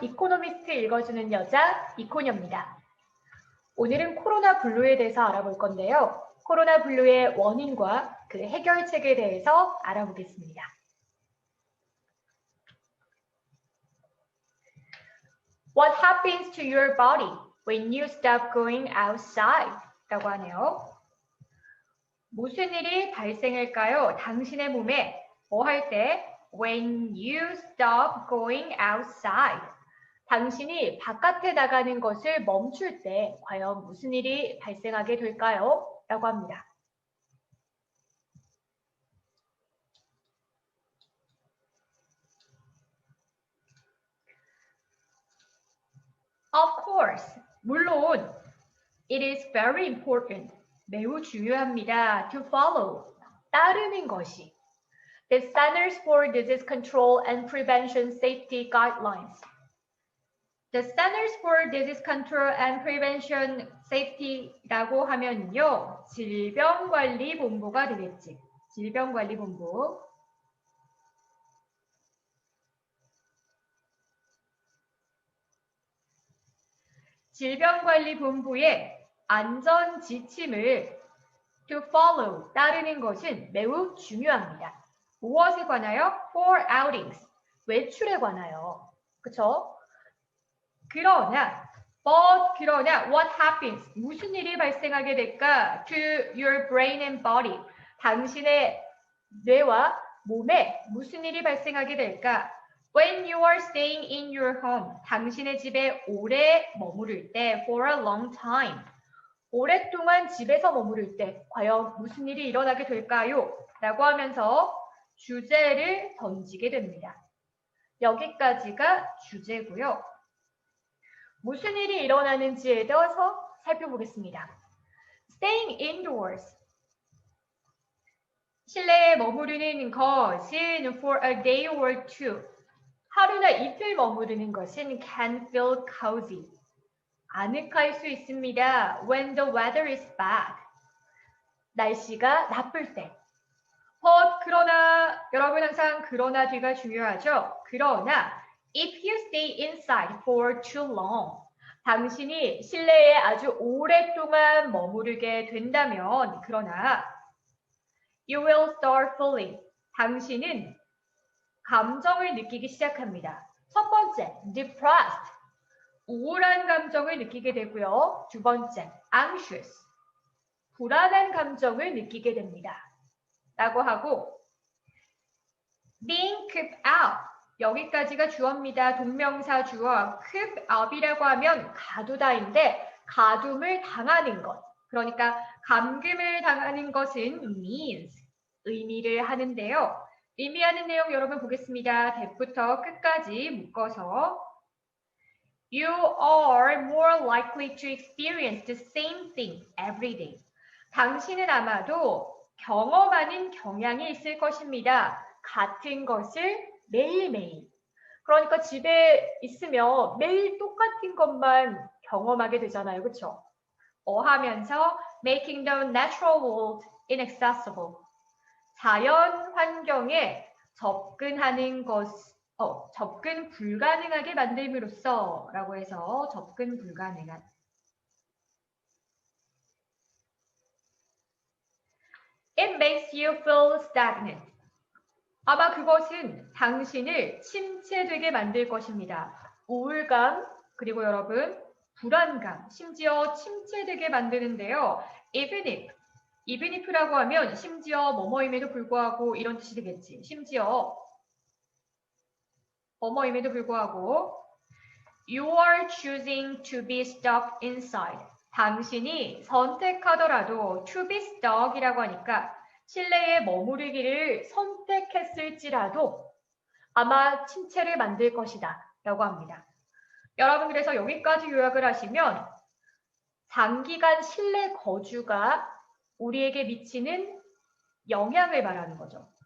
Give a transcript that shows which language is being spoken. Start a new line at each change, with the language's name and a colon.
Korean: 이코노미스트 읽어주는 여자 이코녀입니다. 오늘은 코로나 블루에 대해서 알아볼 건데요. 코로나 블루의 원인과 그 해결책에 대해서 알아보겠습니다.
English: What happens to your body when you stop going outside?
Korean: 라고 하네요. 무슨 일이 발생할까요? 당신의 몸에 뭐 할 때?
English: When you stop going outside.
Korean: 당신이 바깥에 나가는 것을 멈출 때 과연 무슨 일이 발생하게 될까요? 라고 합니다.
English: Of course,
Korean: 물론
English: it is very important,
Korean: 매우 중요합니다.
English: To follow,
Korean: 따르는 것이
English: The Centers for Disease Control and Prevention Safety Guidelines.
Korean: The Centers for Disease Control and Prevention Safety라고 하면요, 질병관리본부가 되겠지. 질병관리본부. 질병관리본부의 안전 지침을
English: to follow,
Korean: 따르는 것은 매우 중요합니다. 무엇에 관하여?
English: For outings,
Korean: 외출에 관하여. 그쵸? 그러나
English: what happens?
Korean: 무슨 일이 발생하게 될까?
English: To your brain and body.
Korean: 당신의 뇌와 몸에 무슨 일이 발생하게 될까?
English: When you are staying in your home.
Korean: 당신의 집에 오래 머무를 때
English: for a long time.
Korean: 오랫동안 집에서 머무를 때 과연 무슨 일이 일어나게 될까요? 라고 하면서 주제를 던지게 됩니다. 여기까지가 주제고요. 무슨 일이 일어나는지에 대해서 살펴보겠습니다.
English: Staying indoors.
Korean: 실내에 머무르는 것은
English: for a day or two.
Korean: 하루나 이틀 머무르는 것은
English: can feel cozy.
Korean: 아늑할 수 있습니다.
English: When the weather is bad.
Korean: 날씨가 나쁠 때. 그러나 여러분 항상 그러나 뒤가 중요하죠. 그러나
English: if you stay inside for too long.
Korean: 당신이 실내에 아주 오랫동안 머무르게 된다면 그러나
English: you will start feeling.
Korean: 당신은 감정을 느끼기 시작합니다. 첫 번째, depressed. 우울한 감정을 느끼게 되고요. 두 번째, anxious. 불안한 감정을 느끼게 됩니다. 라고 하고
English: being cooped up.
Korean: 여기까지가 주어입니다. 동명사 주어. coop up이라고 하면 가두다인데 가둠을 당하는 것. 그러니까 감금을 당하는 것은 means. 의미를 하는데요. 의미하는 내용 여러분 보겠습니다. 대부터 끝까지 묶어서
English: You are more likely to experience the same thing every day.
Korean: 당신은 아마도 경험하는 경향이 있을 것입니다. 같은 것을 매일매일. 그러니까 집에 있으면 매일 똑같은 것만 경험하게 되잖아요. 그렇죠? 하면서
English: making the natural world inaccessible.
Korean: 자연 환경에 접근하는 접근 불가능하게 만듦으로써 라고 해서 접근 불가능한.
English: It makes you feel stagnant.
Korean: 아마 그것은 당신을 침체되게 만들 것입니다. 우울감, 그리고 여러분, 불안감, 심지어 침체되게 만드는데요. even if라고 하면 심지어 뭐뭐임에도 불구하고 이런 뜻이 되겠지. 심지어 뭐뭐임에도 불구하고
English: You are choosing to be stuck inside.
Korean: 당신이 선택하더라도
English: to be stuck
Korean: 이라고 하니까 실내에 머무르기를 선택했을지라도 아마 침체를 만들 것이다 라고 합니다. 여러분 그래서 여기까지 요약을 하시면 장기간 실내 거주가 우리에게 미치는 영향을 말하는 거죠.